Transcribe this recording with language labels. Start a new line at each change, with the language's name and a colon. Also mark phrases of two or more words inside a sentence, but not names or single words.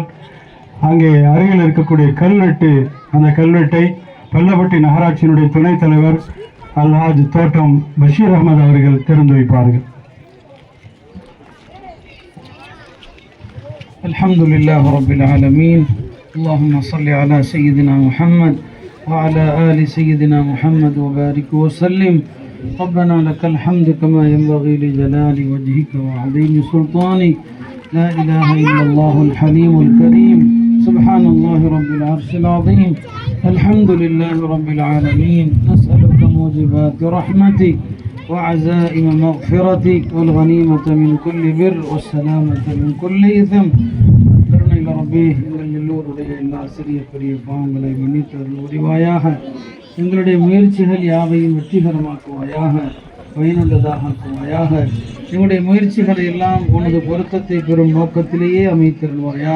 Tamil: அங்கே அருகில் இருக்கக்கூடிய கல்வெட்டு, அந்த கல்வெட்டை பல்லப்பட்டி நகராட்சியினுடைய துணைத் தலைவர் அல்ஹாஜ் தோட்டம் பஷீர் அகமது அவர்கள் திறந்து வைப்பார்கள்.
Arabic: الحمد لله رب العالمين. اللهم صل على سيدنا محمد وعلى آل سيدنا محمد وبارك وسلم. ربنا لك الحمد كما ينبغي لجلال وجهك وعظيم سلطانك. لا إله إلا الله الحليم الكريم. سبحان الله رب العرش العظيم. الحمد لله رب العالمين. نسألك موجبات رحمتك وعزائم مغفرتك والغنيمة من كل بر والسلامة من كل إثم.
Tamil: ரப்பே, எங்கள் எல்லோருடைய எல்லா சிறிய பெரிய பாவங்களை மன்னித்தருள் உரிவாயாக. எங்களுடைய முயற்சிகள் யாவையும் வெற்றிகரமாக்குவாயாக, பயனுள்ளதாக ஆக்குவாயாக. எங்களுடைய முயற்சிகளை எல்லாம் உனது பொருத்தத்தை பெறும் நோக்கத்திலேயே அமைத்தருள்வாயாக.